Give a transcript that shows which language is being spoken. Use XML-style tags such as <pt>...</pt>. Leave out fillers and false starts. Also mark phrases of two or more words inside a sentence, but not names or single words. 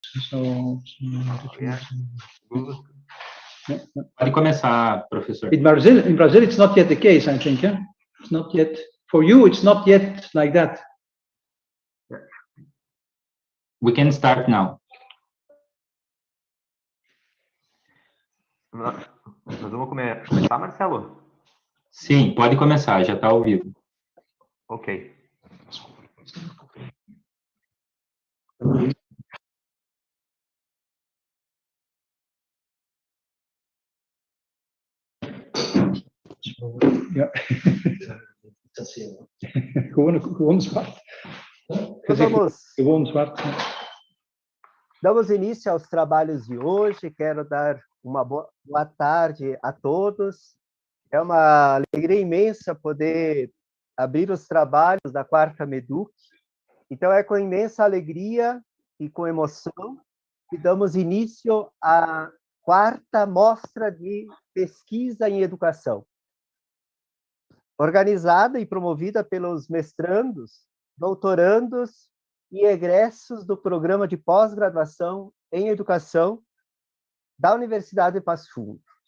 <pt>Pode começar, professor.</pt> <en>In Brazil, it's not yet the case, I think. Yeah? It's not yet, for you, it's not yet like that. We can start now.</en> <pt>Nós vamos começar, Marcelo? Sim, pode começar, já está ao vivo. Ok.</pt> <nl>Ja. Gewoon zwart. Gewoon zwart.</nl> <pt>Damos início aos trabalhos de hoje. Quero dar uma boa tarde a todos. É uma alegria imensa poder abrir os trabalhos da quarta Meduc. Então, é com imensa alegria e com emoção que damos início à quarta mostra de pesquisa em educação, organizada e promovida pelos mestrandos, doutorandos e egressos do programa de pós-graduação em educação da Universidade de Passo Fundo.</pt>